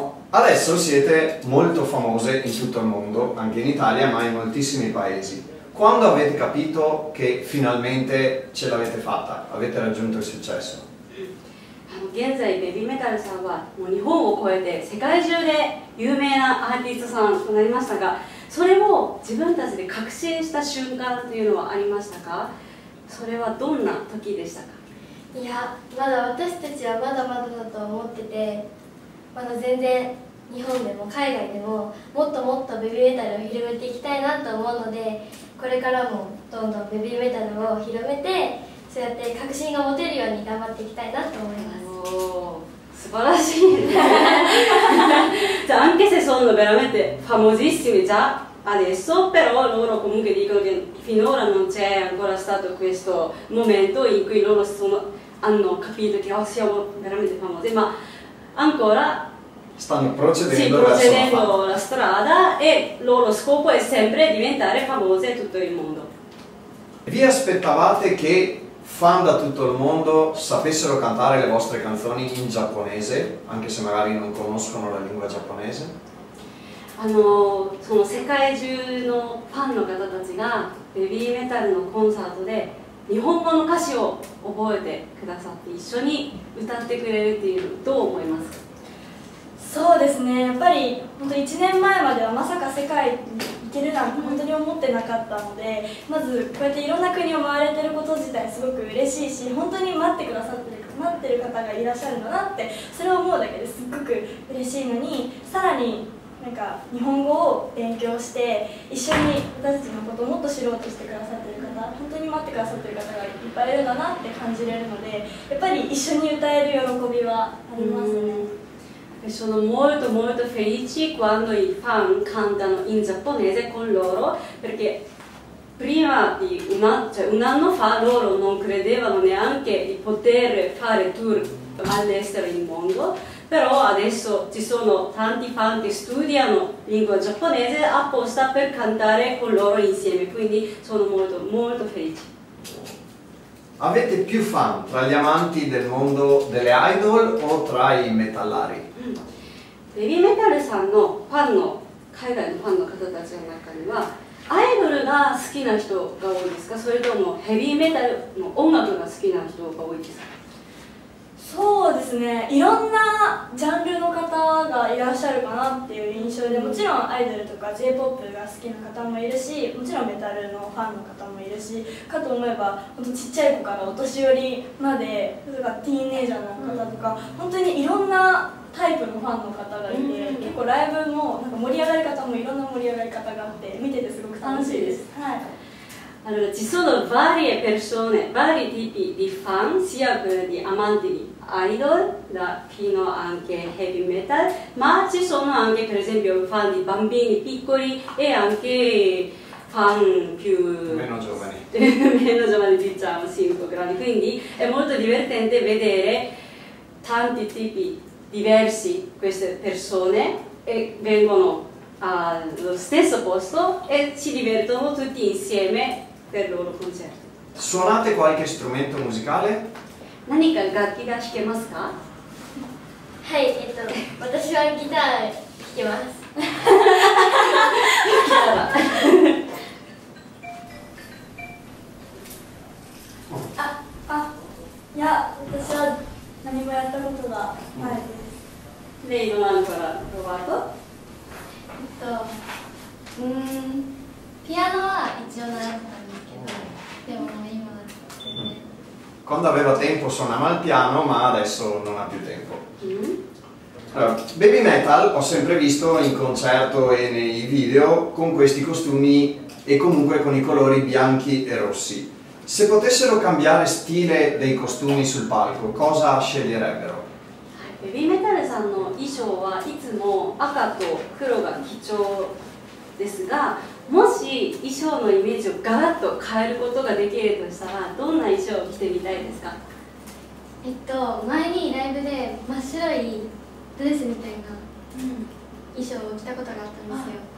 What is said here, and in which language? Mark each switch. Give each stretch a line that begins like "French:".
Italian: Adesso siete molto famose in tutto il mondo, anche in Italia, ma in moltissimi paesi. Quando avete capito che finalmente ce l'avete fatta, avete raggiunto il successo?
Japanese: 現在ベビーメタルさんはもう日本を超えて世界中で有名なアーティストさんとなりましたが、それを自分たちで確信した瞬間というのはありましたか？それはどんな時でしたか？いや、まだ私たちはまだまだだと思ってて、まだ全然日本でも海外でももっともっとベビーメタルを広めていきたいなと思うので、これからもどんどんベビーメタルを広めて、そうやって確信が持てるように頑張っていきたいなと思います。素晴らしい
Italian: anche se sono veramente famosissimi già adesso, però loro comunque dicono che finora non c'è ancora stato questo momento in cui loro hanno capito che siamo veramente famosi, ma ancora stanno procedendo verso la strada e il loro scopo è sempre diventare famose in tutto il mondo. Vi aspettavate che fan da tutto il mondo sapessero cantare le vostre canzoni in giapponese, anche se magari non conoscono la lingua giapponese?
Japanese: その世界中のファンの方たちがベビーメタルのコンサートで日本語の歌詞を覚えてくださって一緒に歌ってくれるっていうのどう思いますか？そうですね、やっぱり本当1年前まではまさか世界に行けるなんて本当に思ってなかったので、まずこうやっていろんな国を回れてること自体すごく嬉しいし、本当に待ってる方がいらっしゃるんだなってそれを思うだけですっごく嬉しいのに、さらになんか日本語を勉強して一緒に私たちのことをもっと知ろうとしてくださっている方、本当に待ってくださっている方がいっぱいいるんだなって感じれるので、やっぱり一緒に歌える喜びはありますね。
Italian: Sono molto molto felici quando i fan cantano in giapponese con loro, perché prima di un anno fa loro non credevano neanche di poter fare tour all'estero nel mondo, però adesso ci sono tanti fan che studiano lingua giapponese apposta per cantare con loro insieme, quindi sono molto molto felici. Avete più fan tra gli amanti del mondo delle idol o tra i metallari?
Japanese: ベビーメタルさんのファンの海外のファンの方たちの中にはアイドルが好きな人が多いですか、それともヘビーメタルの音楽が好きな人が多いですか？そうですね、いろんなジャンルの方がいらっしゃるかなっていう印象で、もちろんアイドルとか J−POP が好きな方もいるし、もちろんメタルのファンの方もいるし、かと思えば本当ちっちゃい子からお年寄りまで、それからティーンエイジャーの方とか、本当にいろんなタイプのファンの方がいて、結構ライブもなんか盛り上がり方もいろんな盛り上がり方があって見ててすごく楽しいです。はい。
Italian: Allora, ci sono varie persone, vari tipi di fan, sia di amanti di idol, fino anche heavy metal, ma ci sono anche per esempio fan di bambini piccoli e anche fan più meno giovani. meno giovani diciamo, sì, un po' grandi, quindi è molto divertente vedere tanti tipi diversi queste persone e vengono allo stesso posto e si divertono tutti insieme per il loro concerto. Suonate qualche strumento musicale?
Japanese: 何か楽器が弾けますか？はい、私はギター弾けます。いや、私は何もやったことがないです。レイドなんからロバート？ピアノは一応習ってたんですけど、でも今は全然。
Italian: Quando aveva tempo suonava il piano, ma adesso non ha più tempo. Allora, Baby Metal ho sempre visto in concerto e nei video con questi costumi e comunque con i colori bianchi e rossi. Se potessero cambiare stile dei costumi sul palco, cosa sceglierebbero?
Japanese: ベビーメタルさんの衣装はいつも赤と黒が基調ですが、もし衣装のイメージをガラッと変えることができるとしたら、どんな衣装を着てみたいですか？前にライブで真っ白いドレスみたいな衣装を着たことがあったんですよ。